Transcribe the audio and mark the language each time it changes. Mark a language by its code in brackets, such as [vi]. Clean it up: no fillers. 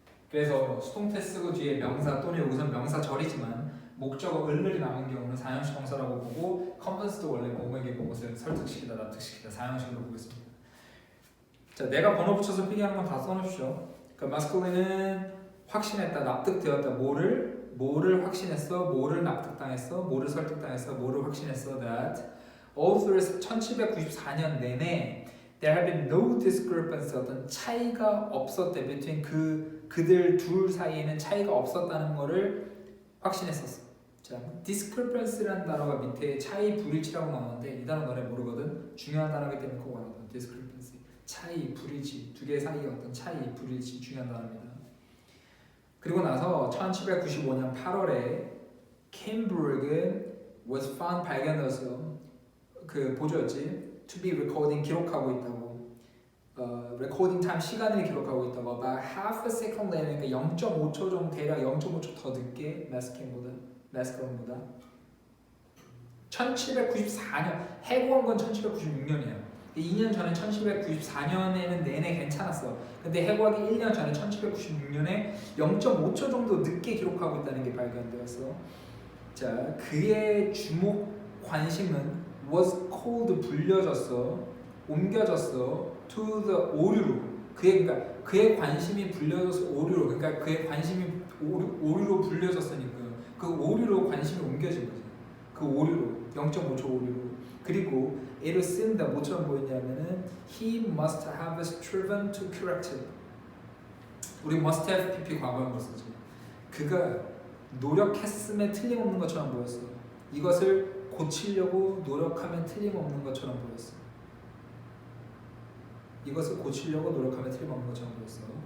[ko] 그래서 수동태 쓰고 뒤에 명사 또는 여기서는 명사절이지만 목적어 을을이 남은 경우는 4형식 동사라고 보고 컨벤스도 원래 뭐뭐에게 뭐뭇을 설득시키다, 납득시키다 4형식으로 보겠습니다. 자, 내가 번호 붙여서 필기하는 건 다 써놓으시죠. 그러니까 마스클린은 확신했다, 납득되었다. 뭐를 확신했어? 뭐를 납득당했어? 뭐를 설득당했어? 뭐를 확신했어? [en] That all through [ko] 1794년 내내 [en] there had been no discrepancy, [ko] 어떤 차이가 없었대. [en] between [ko] 그들 둘 사이에는 차이가 없었다는 거를 확신했었어. 자, discrepancy라는 단어가 밑에 차이 불일치라고 나오는데 이 단어 너네 모르거든. 중요한 단어이기 때문에 그거 알아둬. discrepancy, 차이, 불일치, 두 개 사이의 어떤 차이, 불일치 중요한 단어입니다. 그리고 나서 1795년 8월에 캠브룩은 [en] was found [ko] 발견돼서 그 보조였지. [en] to be recording [ko] 기록하고 있다고. [en] recording time [ko] 시간을 기록하고 있다고. [en] About half a second later, [ko] 그러니까 0.5초 정도, 대략 0.5초 더 늦게 마스크론보다 1794년, 해고한 건 1796년이에요. 2년 전에 1794년에는 내내 괜찮았어. 근데 해고하기 1년 전에 1796년에 0.5초 정도 늦게 기록하고 있다는 게 발견되었어. 자, 그의 주목 관심은 [en] was called [ko] 불려졌어, 옮겨졌어 [en] to the [ko] 오류로. 그의 관심이 불려져서 오류로. 그러니까 그의 관심이 오류로 불려졌으니까 그 오류로 관심이 옮겨진 거지. 그 오류로 0.5초 오류로. 그리고 얘를 쓴다. 뭐처럼 보이냐면은 [en] he must have striven to correct it. [ko] 우리 [en] must have pp [ko] 과거형으로 쓰지. 그가 노력했음에 틀림없는 것처럼 보였어. 이것을 고치려고 노력하면 틀림없는 것처럼 보였어. 이것을 고치려고 노력하면 틀림없는 것처럼 보였어.